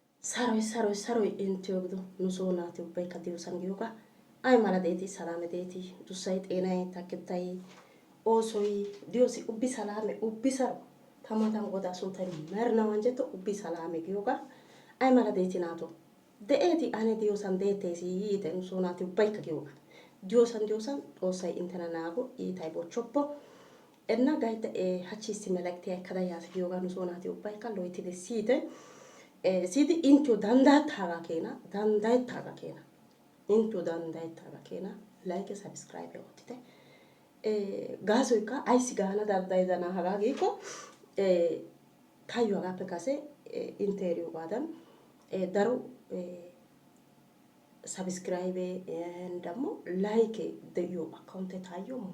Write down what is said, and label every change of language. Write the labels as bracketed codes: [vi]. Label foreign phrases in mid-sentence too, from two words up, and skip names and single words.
[wal] saroy intiyogdo nusoo naati ubbaykka diyosan giyogaa ay mala deeti salaame deeti dussay xeenay takettay oosoy diyosi ubbi salaame ubbi saro tamatan godaa sunttay merinaw anjjetto ubbi salaame giyogaa ay mala deeti naato de'eeti ane diyosan deetteesi yiite nusoo naati ubbaykka giyogaa diyosan xoossay intena naago iitay bochchoppo enna gayta hachchi issi melektiya ekkada yaasi giyogaa nusoo naati ubbaykka loyttidi siyite. Sidi intio dandayattaagaa keena intio dandayattaagaa keena [en] like subscribe [wal] oottite gaasoykka ayssi gaana dandayidanaa hagaa giikko taayyo hagaappe kase inte eriyogaadan daro subscribe ደግሞ like de'iyo account taayyo